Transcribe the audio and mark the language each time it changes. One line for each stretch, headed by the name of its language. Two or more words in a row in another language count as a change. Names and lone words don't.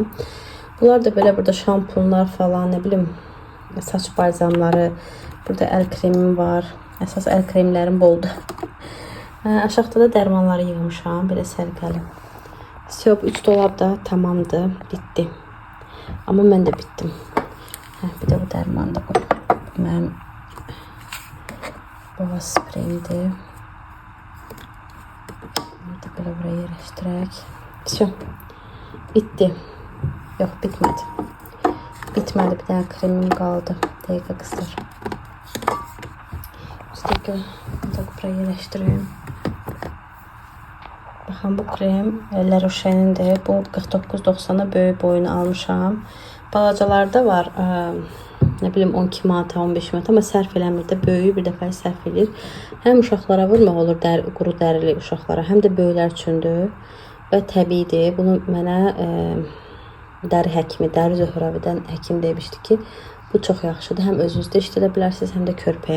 Azerbaijani: Bunlar da belə burada şampunlar falan, nə bilim, saç balzamları, burada əl kremim var. Əsas əl kremlərim boldur. Aşağıda da dərmanları yığmışam, belə sərgəli. Söp 3 dolab da tamamdır, bitdi. Amma mən də bitdim. Bir də bu dərman da bu. Mənim boğaz spreyimdir.
Turkish: Böyle buraya yerleştirerek. Все. Bitti. Yok, bitmedi. Bitmedi. Bir tane kremim kaldı. Dakika kızlar. Üstteki da buraya yerleştireyim. Bakın bu krem La Roche'nindir.
Azerbaijani: Bu 49.90'a böyük boyunu almışam. Balacalarda var.
Turkish: Ne bileyim
Azerbaijani: 12 manata, 15 manata, amma sərf eləmir də, böyüyü bir dəfə sərf edir. Həm uşaqlara vurmaq olur, quru dərili uşaqlara, həm də böyüklər üçündür və təbiidir. Bunu mənə dəri həkimi, Dəri Zöhrəvidən həkim demişdi ki, bu çox yaxşıdır. Həm özünüzdə işlədə bilərsiniz, həm də körpəyə.